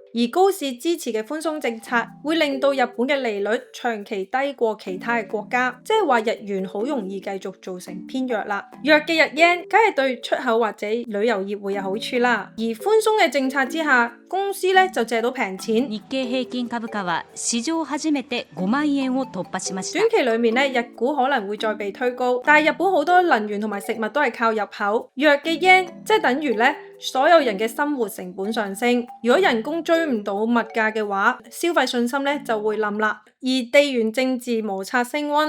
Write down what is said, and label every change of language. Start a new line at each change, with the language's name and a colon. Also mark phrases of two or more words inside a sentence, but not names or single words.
Cantonese: 而高市支持嘅寬鬆政策會令到日本嘅利率長期低過其他嘅國家，即係話日元好容易繼續造成偏弱啦。弱嘅日元梗係對出口或者旅遊業會有好處啦。而寬鬆嘅政策之下，公司咧就借到平錢。
Japanese: 日経平均株價は史上初めて5萬円を突破しました。
Cantonese: 短期裏面咧，日股可能會再被推高，但係日本好多能源同埋食物都係靠入口。弱嘅 yen 即係等於咧所有人嘅生活成本上升，如果人工追唔到物價嘅話，消費信心咧就會冧啦。而地緣政治摩擦升溫，